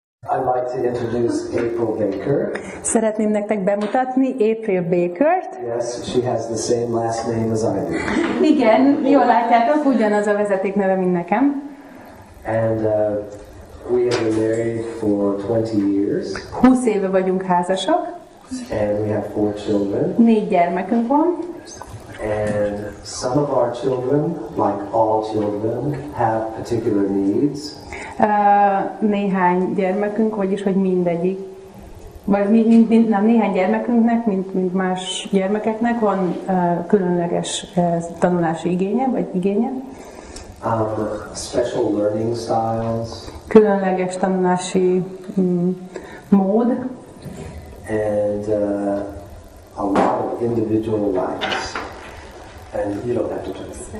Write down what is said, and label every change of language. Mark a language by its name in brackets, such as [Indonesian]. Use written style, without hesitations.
[English] I'd like to introduce April Baker. [Hungarian] Szeretném nektek bemutatni April Bakert. [English] Yes, she has the same last name as I do. [Hungarian] Igen, jól látjátok, ugyanaz a vezetékneve, mint nekem. [English] And we have been married for 20 years. [Hungarian] 20 éve vagyunk házasok. [English] And we have 4 children. [Hungarian] 4 gyermekünk van. [English] And some of our children, like all children, have particular needs. [Hungarian] Néhány gyermekünk, vagyis hogy mindegyik, vagy néhány gyermekünknek, mint más gyermekeknek van különleges tanulási igénye, vagy igénye. [English] Special learning styles. [Hungarian] Különleges tanulási mód. [English] And a lot of individual likes. And you don't have to turn